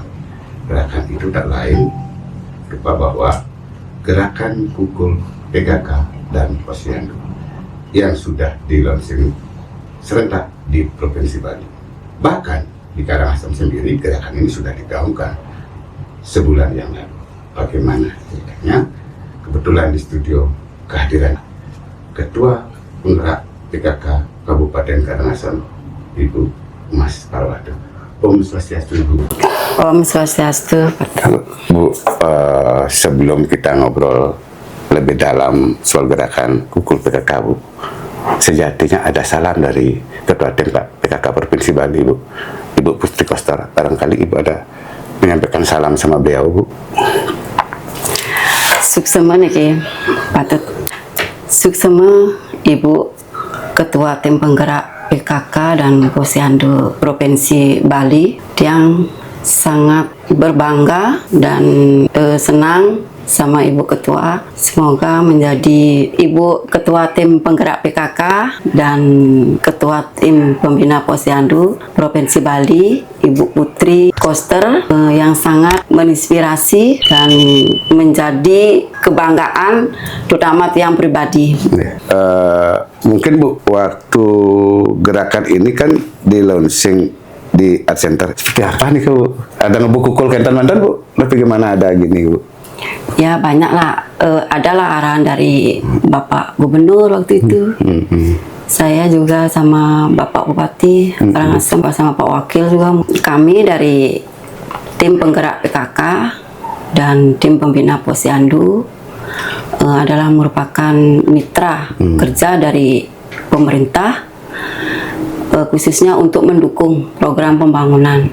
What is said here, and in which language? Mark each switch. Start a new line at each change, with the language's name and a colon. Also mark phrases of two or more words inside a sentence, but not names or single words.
Indonesian: Gerakan itu tak lain rupa bahwa gerakan Kukul PKK dan Posyandu yang sudah di-launching serentak di Provinsi Bali. Bahkan di Karangasem sendiri gerakan ini sudah digaungkan sebulan yang lalu. Bagaimana ceritanya? Kebetulan di studio kehadiran Ketua Penggerak PKK Kabupaten Karangasem, Ibu Mas Parwado.
Balinese: Om Swastiastu, Ibu. Om Swastiastu.
Indonesian: Bu, sebelum kita ngobrol lebih dalam soal gerakan Kukul PKK, Bu, sejatinya ada salam dari Ketua Tim PKK Provinsi Bali, Bu, Ibu Putri Koster. Barangkali Ibu ada menyampaikan salam sama beliau, Bu.
Balinese: Suksema nih, patut.
Indonesian: Suksema Ibu Ketua Tim Penggerak PKK dan Posyandu Provinsi Bali yang sangat berbangga dan senang sama Ibu Ketua. Semoga menjadi Ibu Ketua Tim Penggerak PKK dan Ketua Tim Pembina Posyandu Provinsi Bali, Ibu Putri Koster, yang sangat menginspirasi dan menjadi kebanggaan terutama tiang pribadi. Mungkin Bu, waktu gerakan ini kan di launching di Art Center. Seperti apa nih, Bu? Ada
Balinese: ngebuk kukul kentan mantan,
Indonesian: Bu? Tapi gimana ada gini, Bu? Ya banyak lah, adalah arahan dari Bapak Gubernur waktu itu. Saya juga sama Bapak Bupati Karangasem, sama Pak Wakil juga. Kami dari tim penggerak PKK dan tim pembina Posyandu adalah merupakan mitra kerja dari pemerintah, khususnya untuk mendukung program pembangunan.